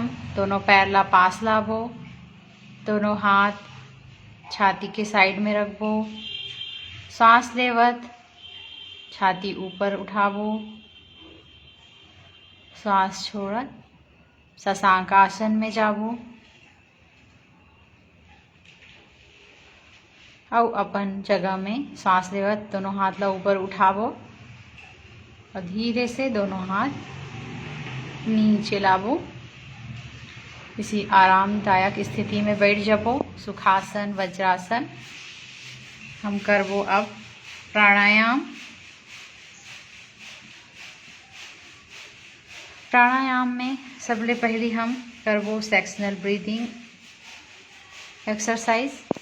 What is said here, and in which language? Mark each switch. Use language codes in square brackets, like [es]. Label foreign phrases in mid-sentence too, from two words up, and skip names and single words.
[hne] दोनों पैर ला पास लाबो, दोनों हाथ छाती के साइड में रखबो। सांस लेवत छाती ऊपर उठाबो, सांस छोड़त शशांक आसन में जाबो और अपन जगह में सांस लेवत दोनों हाथ ला ऊपर उठाबो और धीरे से दोनों हाथ नीचे लाबो। किसी आरामदायक स्थिति में बैठ जाबो, सुखासन वज्रासन। हम करबो अब प्राणायाम। प्राणायाम में सबले पहले हम करबो [en] sectional breathing exercise.